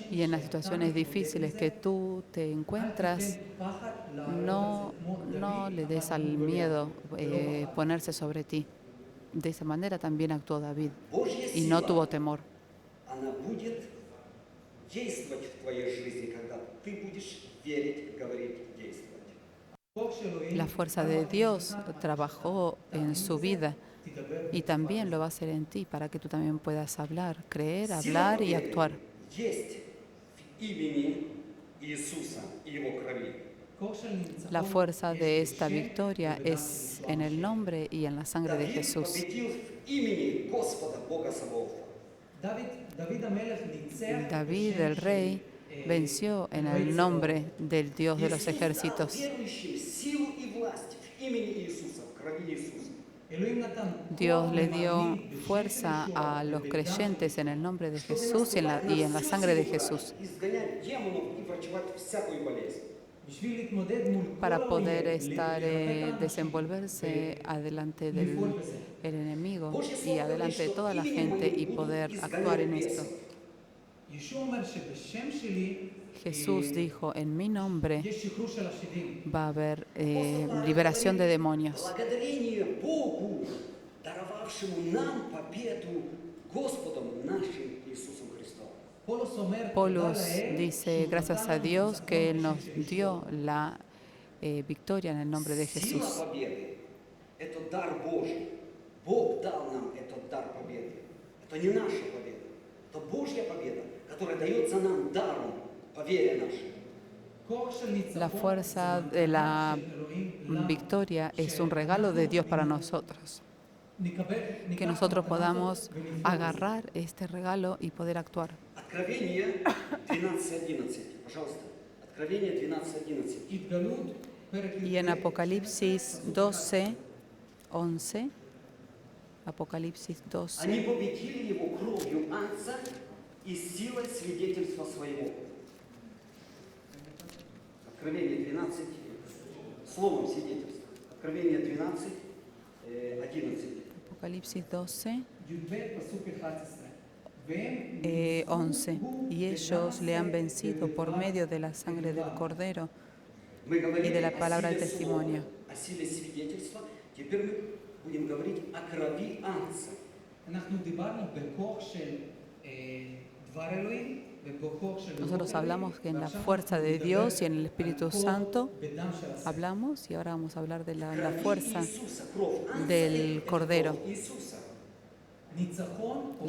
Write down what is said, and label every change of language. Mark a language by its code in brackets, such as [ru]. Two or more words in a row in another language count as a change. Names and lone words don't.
[es] Y en las [he] שאתה [es] situaciones [he] מתמודד [es] difíciles [he] עם [es] que [he] זה, [es] tú te [he] אל [es] encuentras, [he] תיתן פחד להרוג [es] no, [he] את זה, כמו [es] no [he] דוד [es] le des [he] עמד [es] al [he] מול גוליית, [es] miedo [he] ולא פחד. [es] ponerse sobre ti. De esa manera también actuó David [ru] Божья [es] y no tuvo [ru] сила, [es] temor. [ru] она будет действовать в твоей жизни, когда ты будешь верить, говорить, действовать. [he] כוח של אלוהים, [es] La fuerza [he] כמה [es] de [he] אתה [es] Dios [he] נמצא, [es] trabajó en su vida [he] תדבר [es] y también lo va a hacer en ti para que tú también puedas hablar, creer, [ru] Сила [es] hablar y [ru] победы [es] actuar. [ru] есть в имени Иисуса и Его крови. [he] כוח של ניצחון [es] La fuerza [he] יש [es] de esta [he] בשם [es] victoria [he] ובדם [es] es [he] של ישוע [es] en el [he] המשיח. [es] nombre y en la sangre de [ru] Давид [es] Jesús. [ru] победил в имени Господа Бога Саваофа. [he] דוד המלך ניצח [es] David [he] בשם [es] el [he] של, [es] rey venció en el nombre del Dios de los [ru] Иисус дал [es] ejércitos. [ru] верующим силу и власть в имени Иисуса, в крови Иисуса. [he] אלוהים נתן [es] Dios [he] כוח [es] le dio [he] למאמין בשם [es] fuerza [he] של [es] a [he] ישוע [es] los [he] ובדם [es] creyentes en el nombre de [ru] Чтобы [es] Jesús y en la [ru] всю [es] sangre de [ru] силу [es] Jesús, [ru] брать, изгонять демонов и врачевать всякую болезнь. [he] בשביל להתמודד מול כל [es] para [he] האויב, [es] poder [he] לרפא [es] estar, [he] את האנשים [es] desenvolverse adelante [he] ולפעול [es] del [he] בזה. [es] el enemigo [ru] Божье [es] y [ru] Слово говорит, [es] adelante de [ru] что [es] toda la [ru] именем [es] gente y [ru] моим [es] poder [ru] будут [es] actuar en [ru] изгонять [es] esto. [ru] бесов. [he] ישוע אומר שבשם שלי [es] Jesús dijo, en mi nombre [he] יש שחרור של השדים. [es] va a haber liberación de demonios. [ru] Благодарение Богу, даровавшему нам победу Господом нашим Иисусом Христом. [he] פולוס אומר, [es] Polus [he] תודה לאל [es] dice, [he] שהוא [es] gracias [he] נתן [es] a [he] לנו [es] Dios [he] ניצחון [es] que Él [he] בשם [es] nos [he] של ישוע. [es] dio la victoria en el nombre de [ru] Сила [es] Jesús. [ru] победы – это дар Божий. Бог дал нам этот дар победы. Это не наша победа. Это Божья победа, которая дается нам даром по вере нашей. [he] כוח של ניצחון [es] La fuerza [he] זה [es] de la [he] מתנה של אלוהים לנו, [es] victoria es un regalo de Dios para nosotros. [he] נקבל- [es] Que [he] ניקח [es] nosotros [he] מתנה [es] podamos [he] זאת ונפעל בזה. [es] agarrar este regalo y poder actuar. [ru] Откровение 12.11. Пожалуйста. Откровение 12.11. [he] התגלות [es] Y en Apocalipsis 12, 11, Apocalipsis [ru] Они [es] 12, [ru] победили его кровью Агнца и силой свидетельства своего. Откровение 12, словом свидетельства. Откровение 12, 11. [es] Apocalipsis 12, [he] י"ב פסוק 11. והם [es] 11. Y ellos le han vencido por medio de la sangre del Cordero [ru] Мы [es] y [ru] говорили [es] de la [ru] о [es] palabra [ru] силе [es] del testimonio. [ru] слова, о силе свидетельства. Теперь мы будем говорить о крови Агнца. [he] אנחנו דיברנו בכוח של דבר אלוהים ובכוח של רוח [es] Nosotros [he] אלוהים, [es] hablamos que en la [he] ועכשיו [es] fuerza [he] אנחנו [es] de [he] נדבר [es] Dios y en el [he] על [es] Espíritu [he] כוח [es] Santo [he] בדם של הספר. [es] hablamos y ahora vamos a hablar de la [ru] Крови [es] fuerza [ru] Иисуса, кровь Агнца [es] del [ru] это [es] Cordero. [ru] кровь Иисуса. [he] ניצחון או